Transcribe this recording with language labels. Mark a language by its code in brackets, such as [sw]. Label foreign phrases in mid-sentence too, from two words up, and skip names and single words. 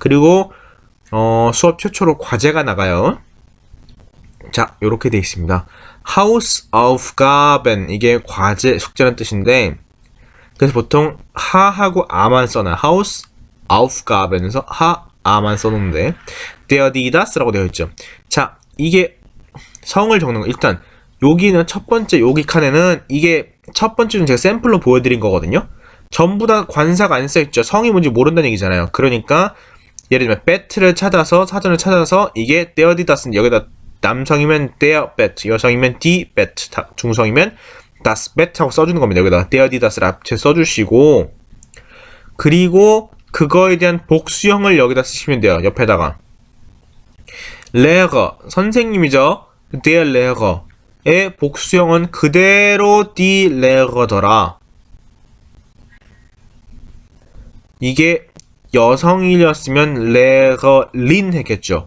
[ko] 그리고 수업 최초로 과제가 나가요. 자, 요렇게 돼 있습니다. Hausaufgaben 이게 과제, 숙제라는 뜻인데 그래서 보통 하하고 아만 써놔요. Hausaufgaben에서 아만 써놓는데 [de] der, die, [ko] das라고 되어 있죠. 자, 이게 성을 적는 거 일단 여기는 첫 번째 여기 칸에는 이게 첫 번째는 제가 샘플로 보여드린 거거든요. 전부 다 관사가 안 써있죠. 성이 뭔지 모른다는 얘기잖아요. 그러니까 예를 들면 bet를 찾아서 사전을 찾아서 이게 [de] der, die, [ko] das는 여기다 남성이면 [de] der bet, [ko] 여성이면 [de] die bet, [ko] 중성이면 [de] das bet [ko] 하고 써주는 겁니다. [de] 여기다가 der, die, [ko] das를 앞에 써주시고 그리고 그거에 대한 복수형을 여기다 쓰시면 돼요. 옆에다가 Lehrer, 선생님이죠. [de] der Lehrer [ko] 의 복수형은 그대로 [de] die Lehrer [ko] 더라. 이게 여성이었으면 Lehrerin 했겠죠.